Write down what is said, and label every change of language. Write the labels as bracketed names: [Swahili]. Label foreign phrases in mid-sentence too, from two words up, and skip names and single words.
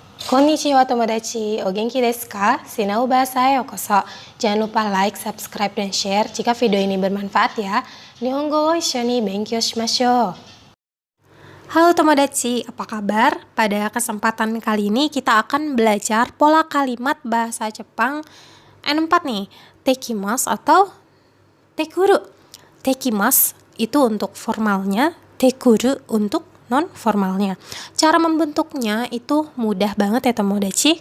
[Japanese] こんにちは友達、お元気ですか? Sinau Bahasa Yokoso. [Indonesian] Jangan lupa like, subscribe, dan share jika video ini bermanfaat ya. [Japanese] 日本語を一緒に勉強しましょう. [Indonesian] Halo tomodachi, apa kabar? Pada kesempatan kali ini kita akan belajar pola kalimat bahasa Jepang N4 nih. Tekimasu atau tekuru. Tekimasu itu untuk formalnya, tekuru untuk non formalnya. Cara membentuknya itu mudah banget ya tomodachi.